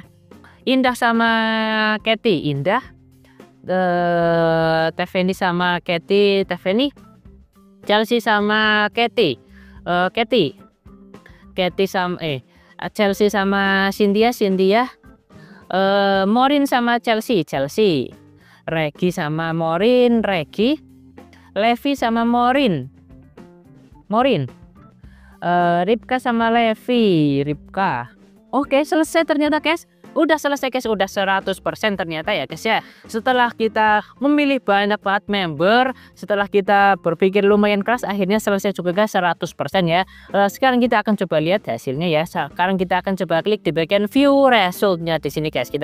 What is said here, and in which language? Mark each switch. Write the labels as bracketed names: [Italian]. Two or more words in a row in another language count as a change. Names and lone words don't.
[Indonesian] Indah sama Katy, Indah. Tiffany sama Katy, Tiffany. Chelsea sama Katy, Katy sama Chelsea sama Cynthia. Morin sama Chelsea, Regi sama Morin, Regi. Levi sama Morin, Ripka sama Levi, Ripka. Oke, selesai ternyata guys. Udah selesai guys, udah 100% ternyata ya guys ya. Setelah kita memilih banyak banget member, setelah kita berpikir lumayan keras, akhirnya selesai juga guys 100% ya. Sekarang kita akan coba lihat hasilnya ya. Sekarang kita akan coba klik di bagian [English] view resultnya [Indonesian] di sini guys.